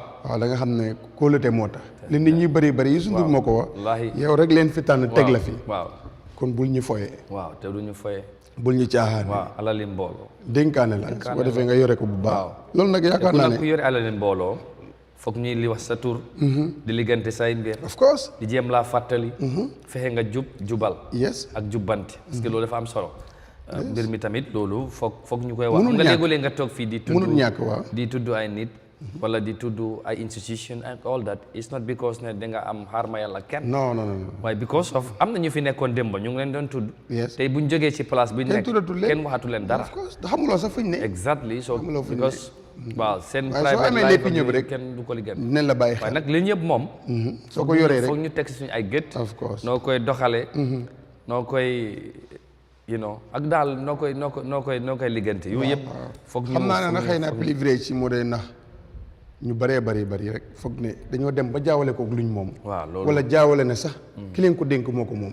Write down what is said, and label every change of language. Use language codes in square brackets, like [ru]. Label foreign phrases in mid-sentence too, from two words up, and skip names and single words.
[wo] da nga xam ne kóolute moo tax li nit ñi bëri yi sundur moo ko wax yow rek leen fi tànn teg la fi waaw kon bul ñu foyee waaw te du ñu foyee bul ñu caaxaane waaw alali mbooloo dénkaane la su ko defee nga yore ko bu baax loolu nag yaakaar naa ne ku yore alali mbooloo foog ñuy li wax sa tur di liggante say mbir [en] of course [wo] di jéem laa fàttali fexe nga jubal yes ak jubbanti parce que loolu dafa am solo mbir mi tamit loolu foog ñu koy wax nga léeg-léeg nga toog fii di tudd mënul ñàkk waaw di tudd ay nit wala di tudd ay institution [en] and all that it's not because [wo] ne da nga am xaar ma yàlla kenn non waaye [en] because of [wo] am na ñu fi nekkoon démb ñu ngi leen doon tudd tey buñ jógee ci place bi ñu nekk kenn waxatu leen dara xamuloo sax fuñ ne [en] exactly so because [wo] waaw seen waaye soo amee lépp ñëpp rek kenn du ko liggéey dinañ la bàyyi xel waaye nag li ñëpp moom soo ko yoree rek foog ñu teg suñu ay gët [en] of course [wo] noo koy doxalee noo koy ak daal noo koy liggante yooyu yëpp foog ñu xam naa ne nag xëy na privilège si moo dee nax ñu bëree bëri rek foog ne dañoo dem ba jaawale ko luñ moom waaw loolu wala jaawale ne sax ki leen ko dénk moo ko moom